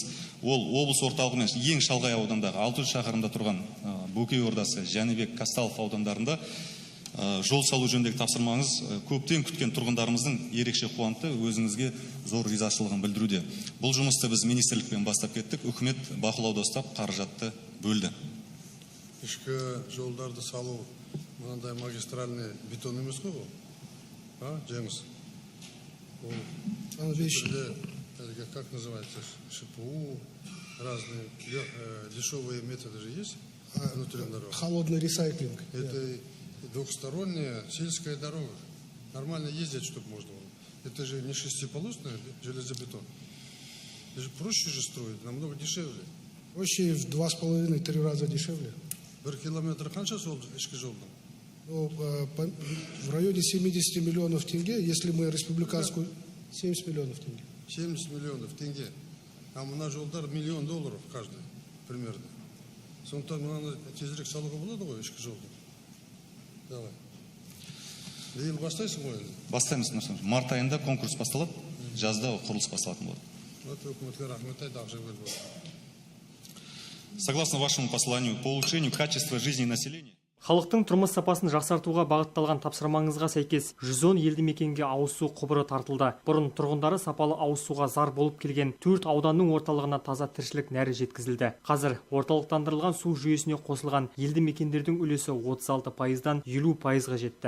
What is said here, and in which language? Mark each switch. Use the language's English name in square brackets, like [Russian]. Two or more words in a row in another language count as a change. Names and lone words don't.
[Kazakh] Ол облыс орталығымен ең шалғай аудандағы 600 шақырымда тұрған Бөкей Ордасы, Жәнібек, Казталов аудандарында жол салу жөніндегі тапсырмаңыз көптен күткен тұрғындарымыздың ерекше қуантты, өзіңізге зор ризашылығын білдіруде. Бұл жұмысты біз министрлікпен бастап кеттік, үкімет бақылауда ұстап қаражатты бөлді. Ішкі жолдарды салу мынандай [Russian] магистральный бетон [Kazakh] емес қой бұл? Жеңіс. [Russian] Как называется? ШПУ, разные дешевые методы же есть внутри дорог. Холодный ресайклинг. Это Двухсторонняя сельская дорога. Нормально ездить, чтобы можно было. Это же не шестиполосная железобетон. Это же проще же строить, намного дешевле. Проще в 2,5-3 раза дешевле. [Kazakh] 1 километр қанша сол ішкі жолдың? [Russian] Ну, в районе 70 миллионов тенге, если мы республиканскую... 70 миллионов тенге. 70 миллионов тенге. [Kazakh] А мына жолдар [Russian] $1 миллион каждый, примерно. [Kazakh] Сондықтан мынаны тезірек салуға болады ғой ішкі жолды. [Russian] Давай. [Kazakh] Биыл бастайсың ғой енді? Бастаймыз, Нұрсұлтан. Март айында конкурс басталады, жазда құрылыс басталатын болады. Вот өкіметке рахмет айт, ақжа бөліп. [Russian] Согласно вашему посланию по улучшению качества жизни населения, [Kazakh] Халықтың тұрмыс сапасын жақсартуға бағытталған тапсырмаңызға сәйкес 110 елді мекенге ауыз су құбыры тартылды. Бұрын тұрғындары сапалы ауыз суға зар болып келген 4 ауданның орталығына таза тіршілік нәрі жеткізілді. Қазір орталықтандырылған су жүйесіне қосылған елді мекендердің үлесі 36%-дан 50%-ға жетті.